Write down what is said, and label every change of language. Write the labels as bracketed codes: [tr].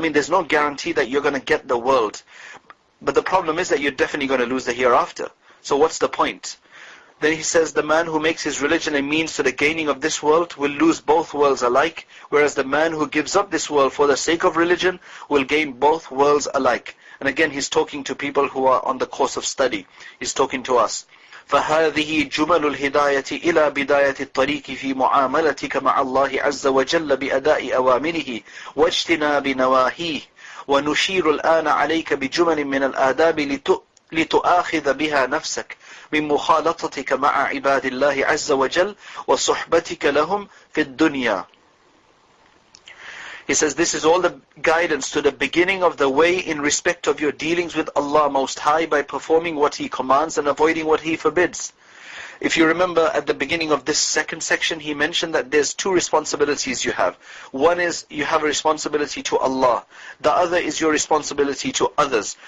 [en] There's no guarantee that you're going to get the world. But the problem is that you're definitely going to lose the hereafter. So what's the point? Then he says, the man who makes his religion a means to the gaining of this world will lose both worlds alike, whereas the man who gives up this world for the sake of religion will gain both worlds alike. And again, he's talking to people who are on the course of study. He's talking to us. [ar] فهذه جمل الهداية إلى بداية الطريق في معاملتك مع الله عز وجل بأداء أوامره واجتناب نواهيه. ونشير الآن عليك بجمل من الآداب لتؤاخذ بها نفسك من مخالطتك مع عباد الله عز وجل وصحبتك لهم في الدنيا. [en] He says, this is all the guidance to the beginning of the way in respect of your dealings with Allah Most High by performing what He commands and avoiding what He forbids. If you remember at the beginning of this second section, he mentioned that there's two responsibilities you have. One is you have a responsibility to Allah. The other is your responsibility to others.